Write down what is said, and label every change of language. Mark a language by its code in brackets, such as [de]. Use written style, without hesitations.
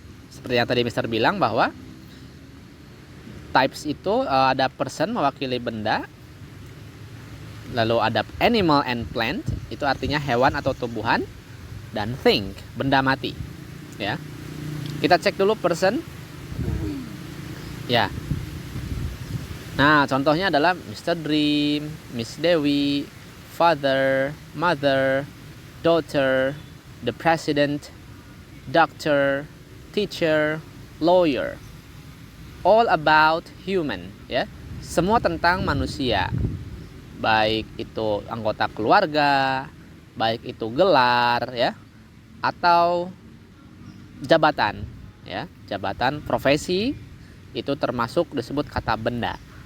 [id] Seperti yang tadi Mister bilang bahwa types itu ada person mewakili benda. Lalu ada [en] animal and plant, [id] itu artinya hewan atau tumbuhan. Dan thing, benda mati. Ya. Kita cek dulu person. Ya. Nah, contohnya adalah Mr. [en] Dream, Miss Dewi, father, mother, daughter, the president, doctor, teacher, lawyer. All about human, ya. [id] Semua tentang manusia. Baik itu anggota keluarga, baik itu gelar, ya, atau jabatan, ya. Jabatan, profesi itu termasuk disebut kata benda.